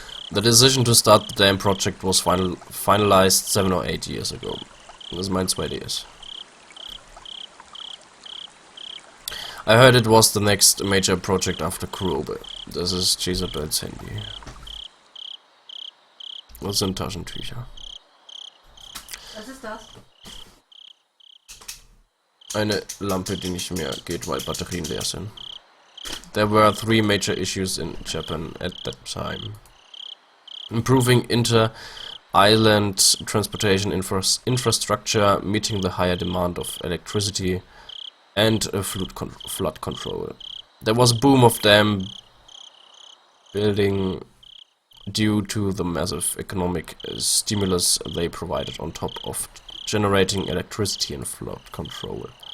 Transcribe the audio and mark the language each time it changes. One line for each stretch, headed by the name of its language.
English: The decision to start the damn project was finalized 7 or 8 years ago.
German: Das ist mein 2DS.
English: I heard it was the next major project after Kurobe.
German: Das ist Jezebels Handy. Das sind Taschentücher. Was ist das? Eine Lampe, die nicht mehr geht, weil Batterien leer sind.
English: There were 3 major issues in Japan at that time. Improving inter-island transportation infrastructure, meeting the higher demand of electricity, and flood control. There was a boom of dam building due to the massive economic stimulus they provided on top of generating electricity and flood control.